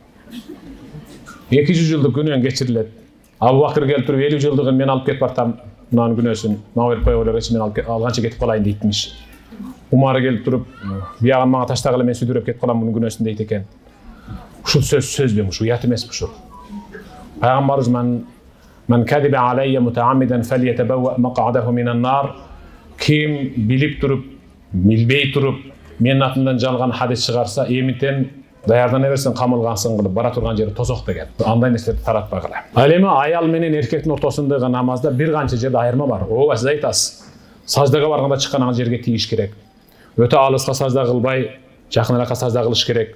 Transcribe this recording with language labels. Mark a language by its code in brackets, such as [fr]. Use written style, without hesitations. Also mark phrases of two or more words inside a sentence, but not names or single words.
[ky] 200 жылдык күнөөң кечирилет. Абу Бакыр келип туруп 50 жылдыгын мен алып кетип бартам, мынанын күнөөсүн мага берип койгойлор, мен алганча кетип калайын дейтмиш. Умар келип туруп, биягын мага таштагыла мен сүдүрөп кетип калам мунун күнөөсүн дейт экен. Ушул сөз бем, ушул уят эмеспи ушул. [ar] Пайгамбарыбыз من كذب علي متعمدا فليتبوأ مقعده من النار. [ky] Ким билип туруп, билбей туруп, мен атынан жалган hadis чыгарса, эмитен даярдана берсин, камылгансың кылып бара турган жери тозок деген. Андай нерселерди таратпагыла. Ал эми аял менен эркектин ортосундагы намазда бир канча жерде айырма бар. Ооба, сиз айтасыз. Саждага барганда чыккан жерге тийиш керек. Өтө алыска сажда кылбай, жакыныраакка сажда кылыш керек.